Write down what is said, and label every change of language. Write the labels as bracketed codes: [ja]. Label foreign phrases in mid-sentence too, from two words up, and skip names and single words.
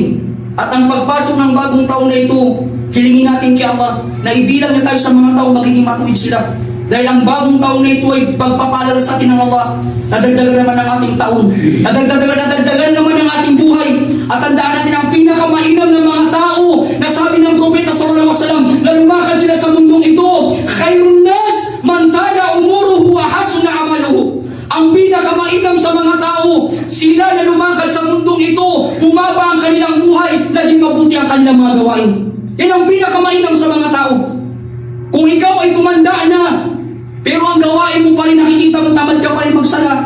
[tl] At ang pagpasok ng bagong taon na ito, hilingin natin kay Allah na ibilang na tayo sa mga tao magiging matuwid sila. Dahil ang bagong taon na ito ay pagpapalala sa atin ng Allah. Nadagdagan naman ang ating taon. Nadagdagan naman ang ating buhay. At tandaan natin ang pinakamainam ng mga tao na sabi ng Propeta [ar] صلى الله عليه وسلم [tl] na lumakad sila sa mundong ito. [ar] خير الناس من طال عمره وحسن عمله. [tl] Ang pinakamainam sa mga tao, sila na lumakad sa mundong ito, bumaba ang kanilang buhay, naging mabuti ang kanilang mga gawain. Yan ang pinakamainam sa mga tao. Kung ikaw ay tumanda na, pero ang gawain mo pa rin, nakikita mo tamad ka pa rin magsala.